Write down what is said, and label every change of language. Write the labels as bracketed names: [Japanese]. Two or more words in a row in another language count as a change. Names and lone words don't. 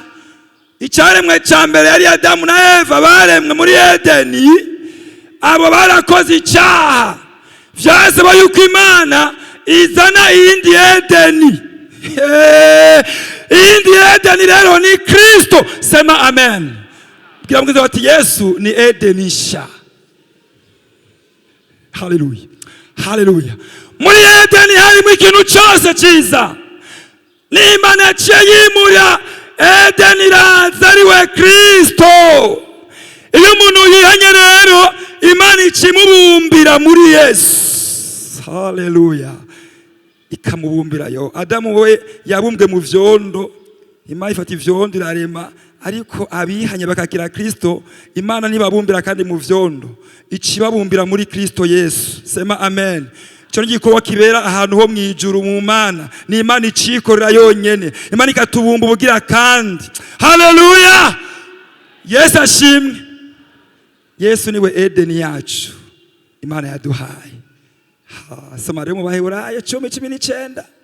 [Rundi] Icyaremwe cya mbere yari Adamu na Eva, baremwe muri Edeni. Abo barakoze icyaha, vyasaba yuko Imana izana iyindi Edeni. Iyindi Edeni rero ni Kristo. [Swahili] Sema amen. [Rundi] Bwira mwiza bati Yesu ni Edeni sha. Haleluya, haleluya. Muri Edeni harimo ikintu cyose cyiza. N'Imana yaciye yimura Edeni iraza ariwe Kristo. Iyo umuntu yihanye rero Imana ikimubumbira muri Yesu. Haleluya. ikamubumbirayo. Adamu we yabumbwe mu vyondo, Imana ifata ivyondo irarema, ariko abihanye bakagira Kristo, Imana nibabumbira kandi mu vyondo, icibabumbira muri Kristo Yesu. [Swahili] Sema amen. [Rundi] Cyo n'igikorwa kibera ahantu ho mwijuru mu Mana, ni Imana icikorera yonyene, Imana ikatubumba ubugira kandi. Haleluya! Yesu ashimwe. Yesu niwe Edeni yacu Imana yaduhaye. Soma rero mu Baheburayo 10:19.